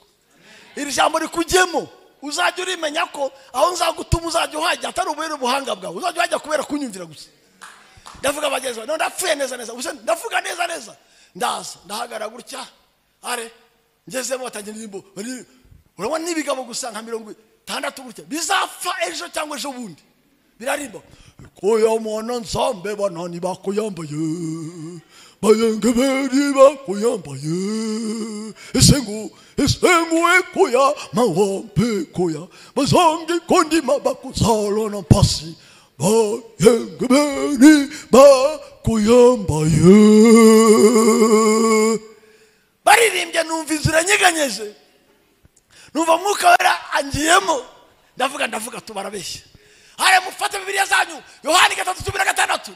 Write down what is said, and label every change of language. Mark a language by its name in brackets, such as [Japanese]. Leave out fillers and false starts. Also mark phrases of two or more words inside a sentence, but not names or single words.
[Kinyarwanda] Iri jambo rikujyemo, uzajya urimenya ko aho nzagutuma uzajya uhajya atari ubere ubuhanga bwawe, uzajya uhajya kubera kunyumvira gusa. Ndavuga bageze, none ndapfuye neza neza, gusa ndavuga neza neza. Ndaza ndahagara gutya, are ngezemo batangira indirimbo, urabona n'ibigabo gusa nka 60 gutya, bizapfa ejo cyangwa ejo bundi. Birarimba, [Lingala] koya mwana nsambe banani bakuyambaye, bayengeberi bakuyambaye, esengu koya mawampe koya, bazange kondima bakuzalo na pasi, bayengeberi bakuyambaye. [Kinyarwanda] Baririmbye numva inzira nyeganyeje, numva Mwuka Wera angiyemo. Ndavuga tubarabeshya. Hare mufate Bibiliya zanyu, Yohani 3:16.